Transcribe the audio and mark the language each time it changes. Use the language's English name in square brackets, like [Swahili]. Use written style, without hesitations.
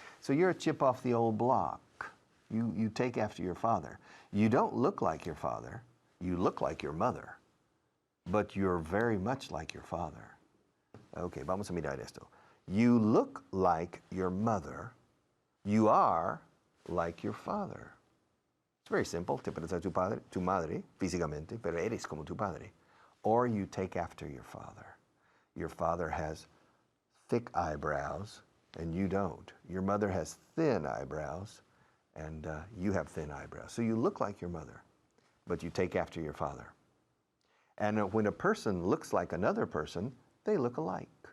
[English] So you're a chip off the old block. You take after your father. You don't look like your father. You look like your mother. But you're very much like your father. Okay, [Spanish] vamos a mirar esto. [English] You look like your mother. You are like your father. It's very simple. [Spanish] Te pareces a tu padre, tu madre, físicamente, pero eres como tu padre. [English] Or you take after your father. Your father has thick eyebrows, and you don't. Your mother has thin eyebrows, and you have thin eyebrows. So you look like your mother, but you take after your father. And when a person looks like another person, they look alike.